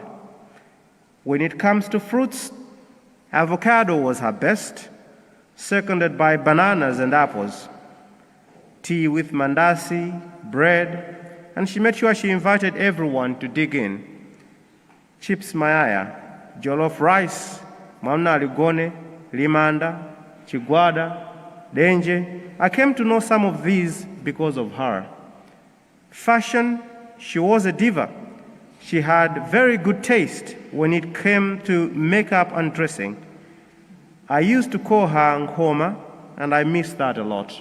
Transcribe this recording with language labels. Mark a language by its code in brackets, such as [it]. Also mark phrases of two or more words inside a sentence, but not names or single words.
[en] When it comes to fruits, avocado was her best, seconded by bananas and apples. Tea with mandasi, bread, and she made sure she invited everyone to dig in. Chips mayaya, jollof rice, [ny] mamna ligone, limanda, chigwada, denje. [en] I came to know some of these because of her. Fashion, she was a diva. She had very good taste when it came to makeup and dressing. I used to call her Nkhoma, and I miss that a lot.